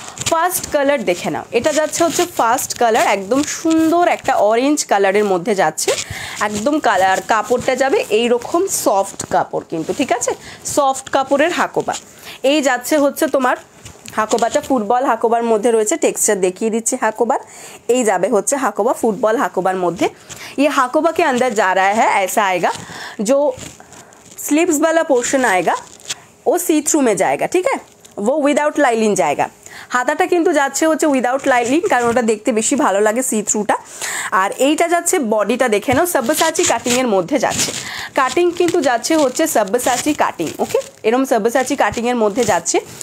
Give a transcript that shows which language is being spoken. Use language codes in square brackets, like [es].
[bn] First colour দেখে নাও, এটা যাচ্ছে হচ্ছে ফার্স্ট কালার, একদম সুন্দর একটা অরেঞ্জ কালারের মধ্যে যাচ্ছে, একদম কালার কাপড়টা যাবে এইরকম সফট কাপড় কিন্তু। ঠিক আছে, সফট কাপড়ের হাকোবা। এই যাচ্ছে হচ্ছে তোমার হাকোবাটা ফুটবল হাকোবার মধ্যে রয়েছে, টেক্সচার দেখিয়ে দিচ্ছি হাকোবার। এই যাবে হচ্ছে হাকোবা ফুটবল হাকোবার মধ্যে। [hi] ये हाकोबा के अंदर जा रहा है, ऐसा आएगा जो स्लीव्स वाला पोर्शन आएगा वो सी थ्रू में जाएगा। ठीक है, वो विदाउट लाइनिंग जाएगा। [bn] হাতাটা কিন্তু যাচ্ছে হচ্ছে উইদাউট লাইনিং, কারণ ওটা দেখতে বেশি ভালো লাগে সি থ্রুটা। আর এইটা যাচ্ছে বডিটা দেখে নাও, সব্যসাচী কাটিংয়ের মধ্যে যাচ্ছে। কাটিং কিন্তু যাচ্ছে হচ্ছে সব্যসাচী কাটিং। ওকে, এরকম সব্যসাচী কাটিংয়ের মধ্যে যাচ্ছে।